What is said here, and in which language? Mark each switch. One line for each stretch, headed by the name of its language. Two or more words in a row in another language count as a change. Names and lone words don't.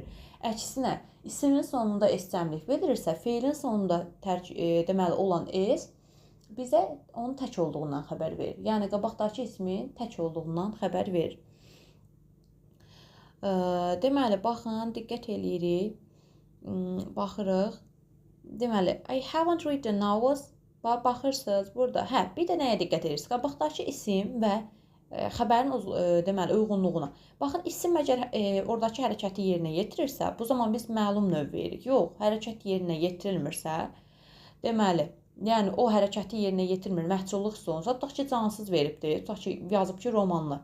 Azerbaijani: Əksinə, ismin sonunda s cəmlik bildirirsə, feilin sonunda deməli olan s bizə onun tək olduğundan xəbər verir. Yəni qabaqdakı ismin tək olduğundan xəbər verir. Deməli, baxın, diqqət eləyirik, baxırıq. Deməli,
English: I haven't read the novels.
Azerbaijani: Baxırsınız burada. Bir də nəyə diqqət edirsiniz? Qabaqdakı isim və xəbərin deməli, uyğunluğuna. Baxın, isim əgər oradakı hərəkəti yerinə yetirirsə, bu zaman biz məlum növ veririk. Yox, hərəkət yerinə yetirilmirsə, deməli, yəni o hərəkəti yerinə yetirmir, məhculluq sonrası, tutaq ki, cansız veribdir, tutaq ki, yazıb ki, romanlar.